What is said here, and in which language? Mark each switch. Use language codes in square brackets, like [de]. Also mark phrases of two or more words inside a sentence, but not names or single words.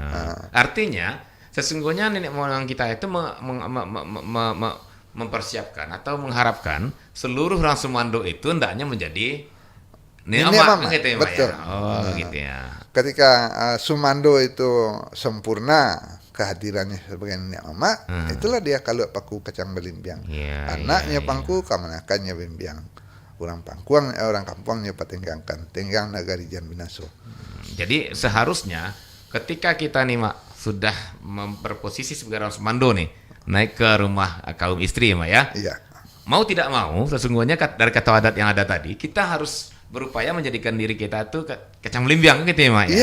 [id] Artinya sesungguhnya nenek moyang kita itu mempersiapkan atau mengharapkan seluruh orang Sumando itu hendaknya menjadi Nenek Mama gitu ya, betul. Ya? Gitu ya. Ketika Sumando itu sempurna kehadirannya sebagai nenek mama, itulah dia kalau [min] paku kacang belimbiang. Anaknya pangku kamanakannya bimbiang. Orang pangkuang orang kampungnya patenggangkan, tenggang nagari jan binaso. [id] Jadi seharusnya ketika kita nih Mak sudah berposisi sebagai orang Sumando nih, naik ke rumah kaum istri ya Mak ya. Iya. Mau tidak mau sesungguhnya dari kata adat yang ada tadi, kita harus berupaya menjadikan diri kita tuh [min] kacang melimbiang [id] gitu ya Mak ya?